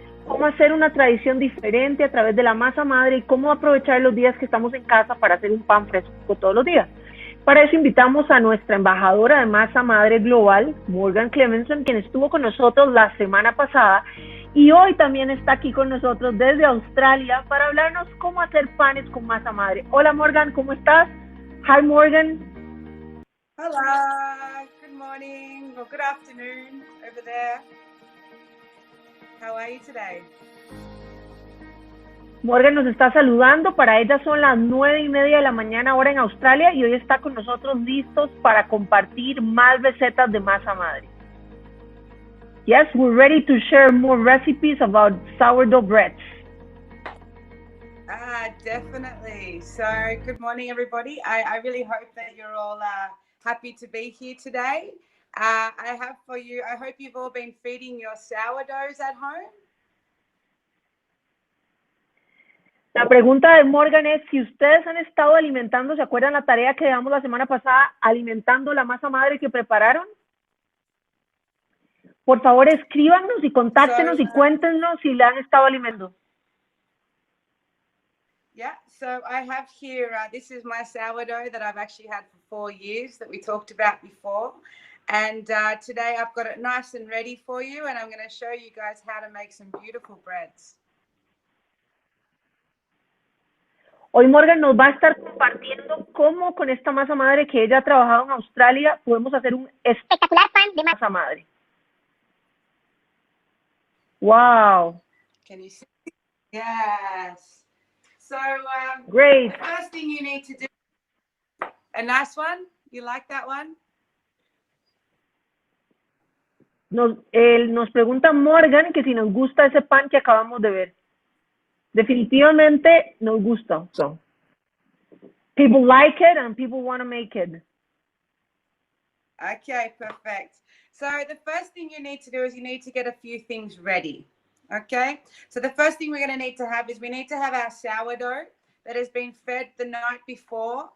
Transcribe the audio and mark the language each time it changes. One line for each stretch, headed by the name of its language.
Spanish: Cómo hacer una tradición diferente a través de la masa madre y cómo aprovechar los días que estamos en casa para hacer un pan fresco todos los días. Para eso invitamos a nuestra embajadora de masa madre global, Morgan Clemenson, quien estuvo con nosotros la semana pasada y hoy también está aquí con nosotros desde Australia para hablarnos cómo hacer panes con masa madre. Hola Morgan, ¿cómo estás?
English: Hi Morgan. Hola, good morning or good afternoon over there. How are you today?
Spanish: Morgan nos está saludando, para ella son las 9:30 de la mañana ahora en Australia y hoy está con nosotros listos para compartir más recetas de masa madre.
English: Yes, we're ready to share more recipes about sourdough breads. Definitely. So good morning everybody. I really hope that you're all happy to be here today. I have for you, I hope you've all been feeding your sourdoughs at home.
Spanish: La pregunta de Morgan es si ustedes han estado alimentando, ¿se acuerdan la tarea que damos la semana pasada, alimentando la masa madre que prepararon? Por favor, escríbanos y contáctenos y cuéntenos si la han estado alimentando.
English: Yeah, so I have here, this is my sourdough that I've actually had for 4 years that we talked about before. And today I've got it nice and ready for you and I'm going to show you guys how to make some beautiful breads.
Spanish: Hoy Morgan nos va a estar compartiendo cómo con esta masa madre que ella ha trabajado en Australia podemos hacer un espectacular pan de masa madre.
English: Wow. Can you see? Yes. So great. The first thing you need to do, a nice one. You like that one?
Spanish: Nos pregunta Morgan que si nos gusta ese pan que acabamos de ver. Definitivamente nos gusta.
English: So, people like it and people want to make it. Okay, perfect. So the first thing you need to do is you need to get a few things ready. Okay, so the first thing we're going to need to have is we need to have our sourdough that has been fed the night before.